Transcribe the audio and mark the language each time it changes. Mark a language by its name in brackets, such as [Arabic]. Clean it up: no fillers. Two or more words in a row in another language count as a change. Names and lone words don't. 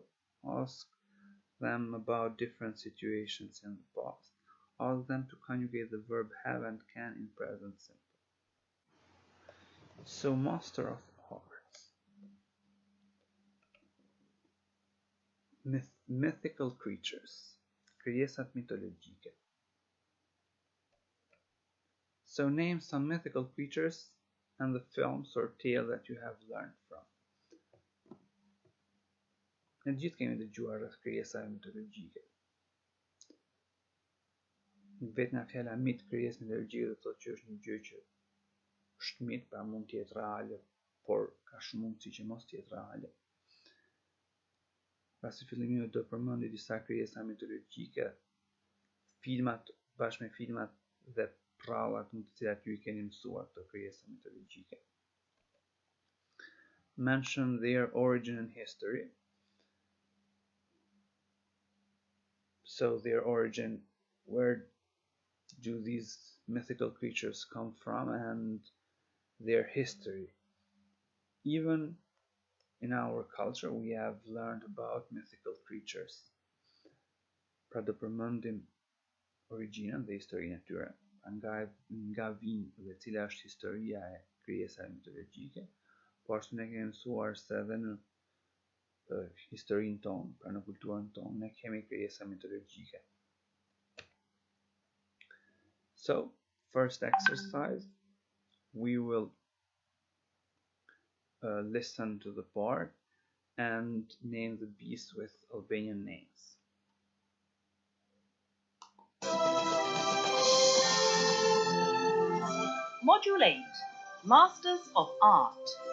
[English] Ask them about different situations in the past. Ask them to conjugate the verb have and can in present simple. So, Master of Arts. Mythical creatures. [Albanian] Krijesat mitologjike. [English] So name some mythical creatures and the films or tale that you have learned from. [Albanian] Ne gjithë kemi dëgjuar rreth krijesave mitologjike. Vetë nga fjala mit, krijesë mitologjike do të thotë që është një gjë që është mit, pra mund të jetë reale, por ka shumë mundësi që mos të jetë reale. Pra si fillimisht do përmendi disa krijesa mitologjike, filmat bashkë me filmat dhe prallat në të cilat ju I keni mësuar këto krijesa mitologjike. [English] Mention their origin and history. So their origin, where do these mythical creatures come from, and their history. Even in our culture we have learned about mythical creatures. [Albanian] Pra do përmendim origjinën dhe historinë e tyre, nga vijnë dhe cila është historia e krijesave mitologjike, po ashtu ne kemi mësuar se edhe në historinë tonë, pra në kulturën tonë, ne kemi krijesa mitologjike. [English] So, first exercise, we will listen to the part and name the beast with Albanian names. Module 8, Masters of Art.